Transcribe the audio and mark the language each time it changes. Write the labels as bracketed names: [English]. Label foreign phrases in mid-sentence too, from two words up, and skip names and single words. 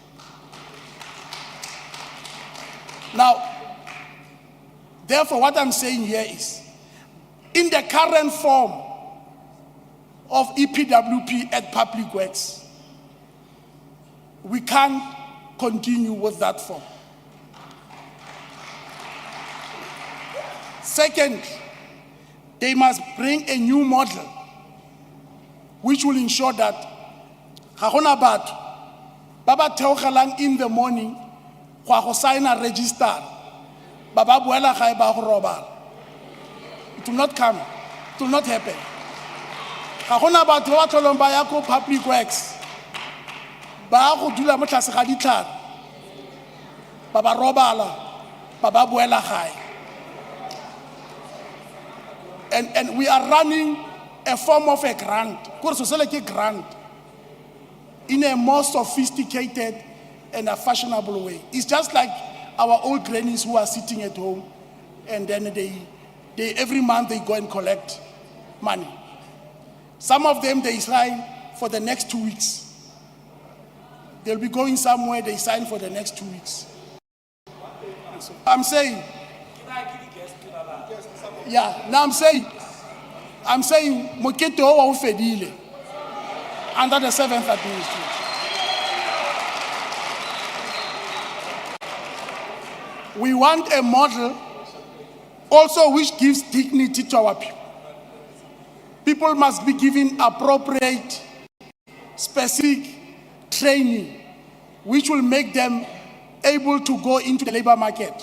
[English] Now, therefore, what I'm saying here is, in the current form of EPWP at Public Works, we can't continue with that form. Second, they must bring a new model which will ensure that [Tswana] ga gona batho ba ba theogelang [English] in the morning go sign a register [Tswana] ba ba boela gae ba go robala. [English] It will not come. It will not happen. [Tswana] Ga gona batho ba tlholong ba ya ko Public Works ba go dula mo tlase ga ditlhare ba ba robala ba ba boela gae. [English] And we are running a form of a grant, grant, in a more sophisticated and a fashionable way. It's just like our old grannies who are sitting at home, and then they every month they go and collect money. Some of them, they sign for the next 2 weeks. They'll be going somewhere, they sign for the next 2 weeks. I'm saying, yeah, now I'm saying, [Tswana] Mokete o fedile [English] under the 7th administration. We want a model also which gives dignity to our people. People must be given appropriate, specific training which will make them able to go into the labor market.